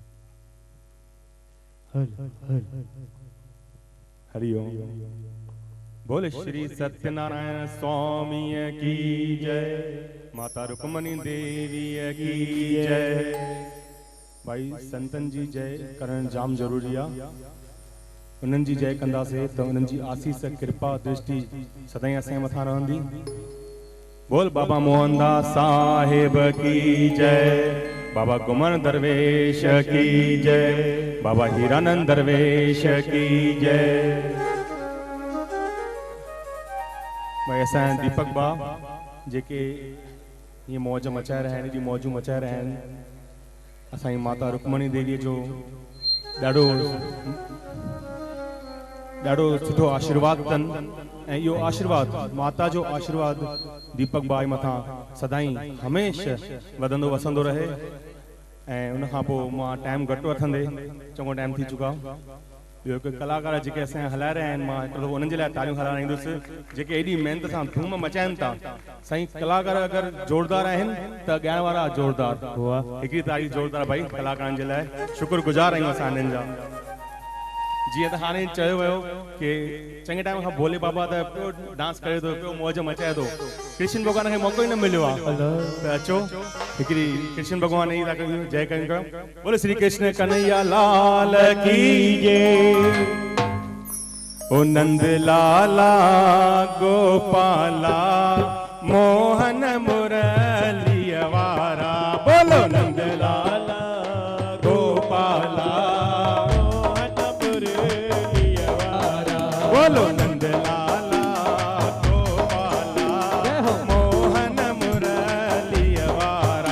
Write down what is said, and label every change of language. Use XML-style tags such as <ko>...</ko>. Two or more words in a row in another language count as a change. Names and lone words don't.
<hi>हरि ओम। बोले श्री सत्यनारायण स्वामी की जय, माता रुक्मणी देवी की जय।</hi> <sd>भाई संतन जी जय करण जाम जरूरी आहे। उन्हनि जी जय कंदासीं त उन्हनि जी आसीस कृपा दृष्टि सदाई असांजे मथां रहंदी।</sd> <hi>बोल बाबा मोहनदास साहिब की जय, बाबा गुमन दरवेश की जय, बाबा हीरानंद दरवेश की जय।</hi> <sd>भाई असां दीपक बा जेके ये मौज मचाए रहा आहिनि, मौजूं मचाए रहा आहिनि। असांजी माता रुक्मणी देवी जो ॾाढो सुठो आशीर्वाद अथनि ऐं इहो आशीर्वाद माता जो आशीर्वाद दीपक भाई मथां सदाई हमेशा वधंदो वसंदो रहे। ऐं उन खां पोइ मां टाइम घटि वठंदे, चङो टाइम थी चुका। ॿियो हिकु कलाकार जेके असां हलाए रहिया आहिनि, मां हिकिड़ो उन्हनि जे लाइ तालियूं हलाईंदुसि जेके एॾी महिनत सां धूम मचाइनि था। साईं कलाकार अगरि जोरदार आहिनि त ॻाइण वारा जोरदार। हिकिड़ी तारीफ़ जोरदार भाई कलाकारनि जे लाइ, शुक्रगुज़ार आहियूं असां हिननि जा। जीअं त हाणे चयो वियो कि चङे टाइम खां भोले बाबा त पियो डांस करे थो, पियो मौज मचाए थो। कृष्ण भॻवान खे मौक़ो ई न मिलियो आहे त अचो हिकिड़ी कृष्ण भॻवान जी था कयूं, जय कयूं।</sd> <hi>बोले श्री कृष्ण कन्हैया लाल की जय। ओ नंद लाला गोपाला मोहन मुरली वारा। बोलो नंद लाला गोपाला बोलो नंद लाला गोपाला मोहन मुरली वारा।</hi>